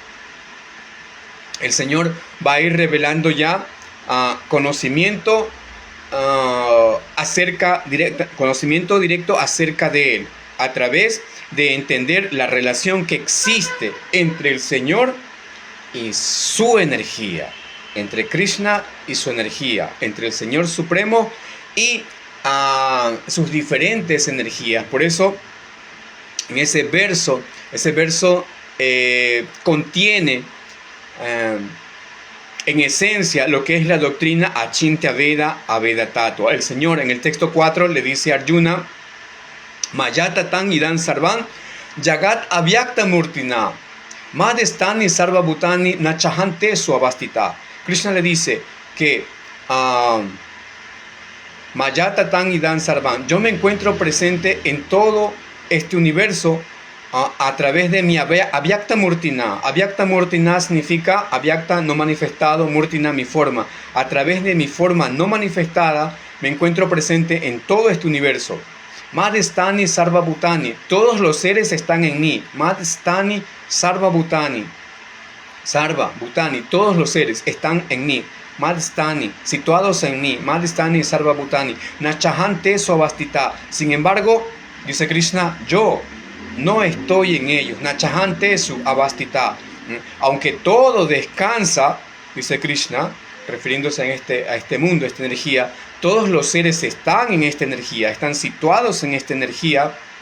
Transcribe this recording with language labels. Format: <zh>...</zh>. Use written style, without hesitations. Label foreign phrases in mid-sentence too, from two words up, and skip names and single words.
<es>el Señor va a ir revelando ya conocimiento directo acerca de Él, a través de entender la relación que existe entre el Señor y su energía, entre Krishna y su energía, entre el Señor Supremo y sus diferentes energías. Por eso, en ese verso contiene en esencia lo que es la doctrina</es> <sa>Achintya Veda Aveda Tattva.</sa> <es>El Señor en el texto 4 le dice a Arjuna,</es> <sa>Mayata tan idan sarvan jagat avyakta murtina madestani sarva bhutani nachahante suavastita.</sa> <es>Krishna le dice que</es> <sa>Mayata tan idan sarvan,</sa> <es>yo me encuentro presente en todo este universo a través de mi</es> <sa>avyakta murtina. Avyakta murtina</sa> <es>significa avyakta no manifestado, murtina mi forma. A través de mi forma no manifestada me encuentro presente en todo este universo.</es> <sa>Madestani sarva bhutani,</sa> <es>todos los seres están en mí.</es> <sa>Madestani sarva bhutani, sarva bhutani,</sa> <es>todos los seres están en mí. Madestani, situados en mí.</es> <sa>Madestani sarva bhutani nachahante suavastita.</sa> <es>Sin embargo, dice Krishna, yo no estoy en ellos.</es> <sa>Nachahante su avastita.</sa> <es>Aunque todo descansa, dice Krishna, refiriéndose a este mundo, a esta energía, todos los seres están en esta energía, están situados en esta energía.</es>